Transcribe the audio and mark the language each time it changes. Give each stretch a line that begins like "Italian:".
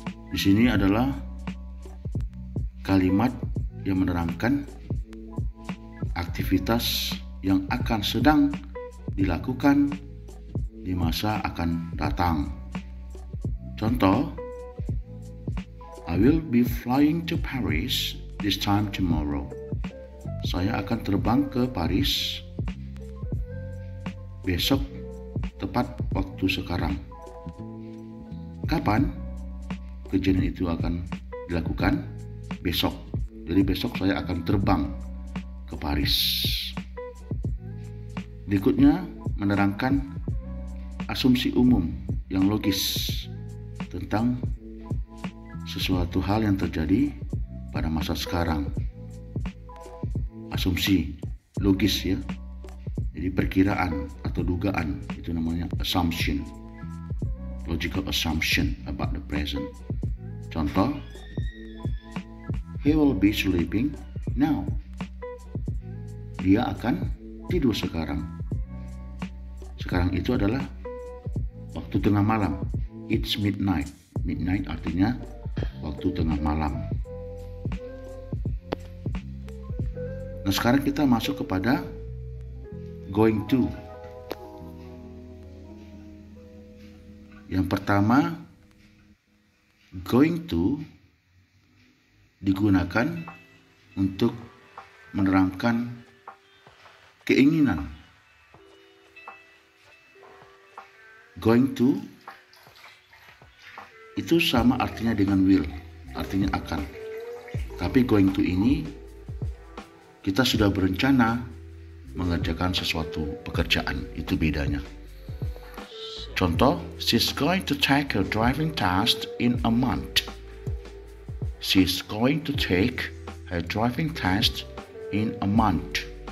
Indonesian: Di sini adalah kalimat yang menerangkan aktivitas yang akan sedang dilakukan di masa akan datang. Contoh,
English: I will be flying to Paris this time tomorrow.
Indonesian: Saya akan terbang ke Paris besok tepat waktu sekarang. Kapan kejadian itu akan dilakukan? Besok. Jadi besok saya akan terbang ke Paris. Berikutnya menerangkan asumsi umum yang logis tentang sesuatu hal yang terjadi pada masa sekarang. Asumsi logis ya. Jadi perkiraan atau dugaan, itu namanya assumption.
English: Logical assumption about the present.
Indonesian: Contoh,
English: he will be sleeping now.
Indonesian: Dia akan tidur sekarang. Sekarang itu adalah waktu tengah malam.
English: It's midnight.
Indonesian: Midnight artinya waktu tengah malam. Nah, sekarang kita masuk kepada going to. Yang pertama, going to digunakan untuk menerangkan keinginan. Going to itu sama artinya dengan will, artinya akan. Tapi going to ini kita sudah berencana mengerjakan sesuatu pekerjaan, itu bedanya. Contoh,
English: she's going to take her driving test in a month. She's going to take her driving test in a month.